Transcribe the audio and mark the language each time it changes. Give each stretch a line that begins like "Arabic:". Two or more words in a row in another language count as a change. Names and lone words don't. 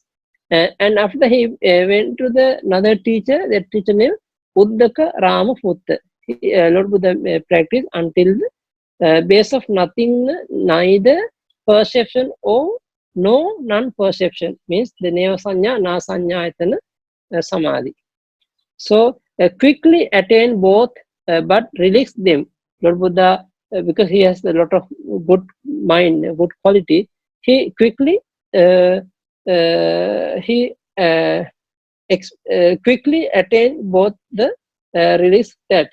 English: And after he went to another teacher, that teacher named Uddaka Ramaputta. Lord Buddha practiced until the base of nothing, neither perception or no non-perception, means the
Pali: neva sanya, na sanya etana samadhi.
English: So quickly attain both, but release them. Lord Buddha, because he has a lot of good mind, good quality, he quickly quickly attain both the release that.